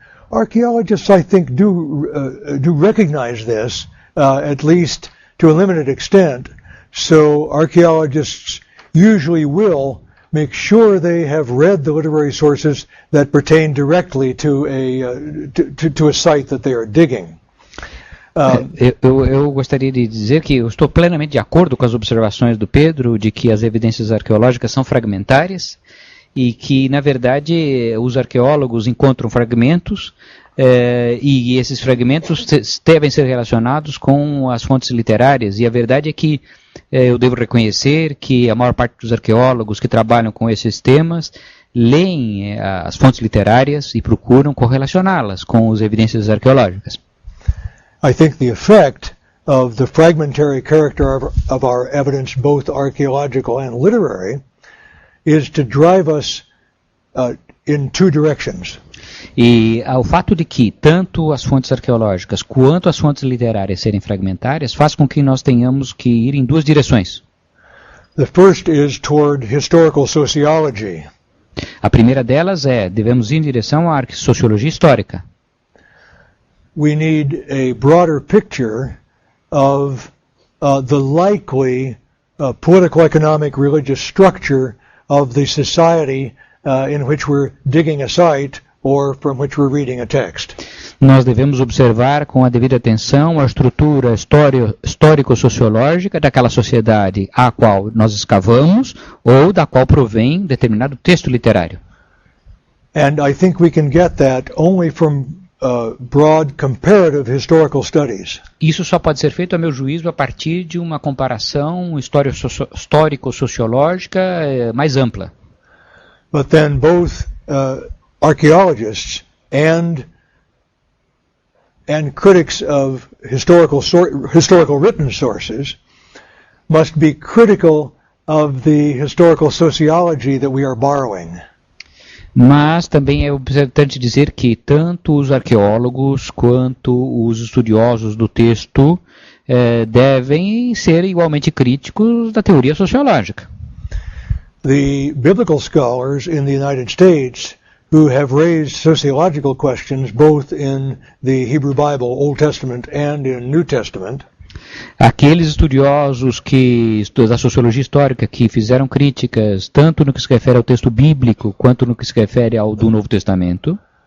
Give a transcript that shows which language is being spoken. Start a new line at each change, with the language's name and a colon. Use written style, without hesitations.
English: Archaeologists, I think, do recognize this, at least to a limited extent. So archaeologists usually will make sure they have read the literary sources that pertain directly to a site that they are digging.
Portuguese: Eu gostaria de dizer que eu estou plenamente de acordo com as observações do Pedro de que as evidências arqueológicas são fragmentárias e que, na verdade, os arqueólogos encontram fragmentos e esses fragmentos devem ser relacionados com as fontes literárias. E a verdade é que eu devo reconhecer que a maior parte dos arqueólogos que trabalham com esses temas leem as fontes literárias e procuram correlacioná-las com as evidências arqueológicas.
English: I think the effect of the fragmentary character of our evidence, both archaeological and literary, is to drive us in 2 directions.
Portuguese: E o fato de que tanto as fontes arqueológicas quanto as fontes literárias serem fragmentárias faz com que nós tenhamos que ir em 2 direções.
English: The first is toward historical sociology.
Portuguese: A primeira delas devemos ir em direção à sociologia histórica.
English: We need a broader picture of the likely political, economic, religious structure of the society in which we're digging a site or from which we're reading a text.
Portuguese: Nós devemos observar com a devida atenção a estrutura histórico-sociológica daquela sociedade a qual nós escavamos ou da qual provém determinado texto literário.
English: And I think we can get that only from broad comparative historical studies.
Portuguese: Isso só pode ser feito, a meu juízo, a partir de uma comparação histórico-sociológica mais ampla.
English: But then both archaeologists and critics of historical written sources must be critical of the historical sociology that we are borrowing.
Portuguese: Mas também é importante dizer que tanto os arqueólogos quanto os estudiosos do texto devem ser igualmente críticos da teoria sociológica.
English: The biblical scholars in the United States who have raised sociological questions both in the Hebrew Bible, Old Testament, and in New Testament,
Portuguese: aqueles estudiosos da sociologia histórica que fizeram críticas tanto no que se refere ao texto bíblico quanto no que se refere ao do Novo Testamento,